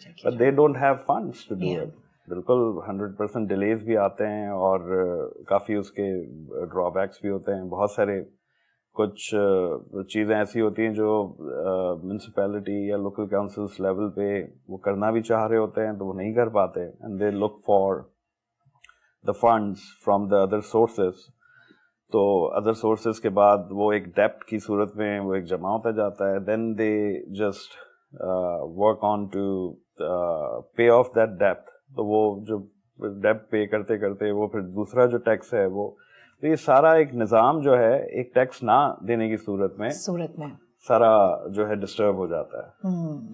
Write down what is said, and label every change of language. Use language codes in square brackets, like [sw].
[en] But they don't have funds to do it. [ur] بالکل 100% delays بھی آتے ہیں اور کافی اس کے ڈرا بیکس بھی ہوتے ہیں. بہت سارے کچھ چیزیں ایسی ہوتی ہیں جو میونسپیلٹی یا لوکل کاؤنسلس لیول پہ وہ کرنا بھی چاہ رہے ہوتے ہیں تو وہ نہیں کر پاتے. [en] And they look for the funds from the other sources. [ur] تو ادر سورسز کے بعد وہ ایک ڈیپٹ کی صورت میں وہ ایک جمع ہوتا جاتا ہے. [en] Then they just work on to pay off that ڈیپٹ. [ur] تو وہ جو ڈیپٹ پے کرتے کرتے وہ پھر دوسرا جو ٹیکس ہے وہ، تو یہ سارا ایک نظام جو ہے ایک ٹیکس نہ دینے کی صورت میں سارا جو ہے ڈسٹرب ہو جاتا ہے.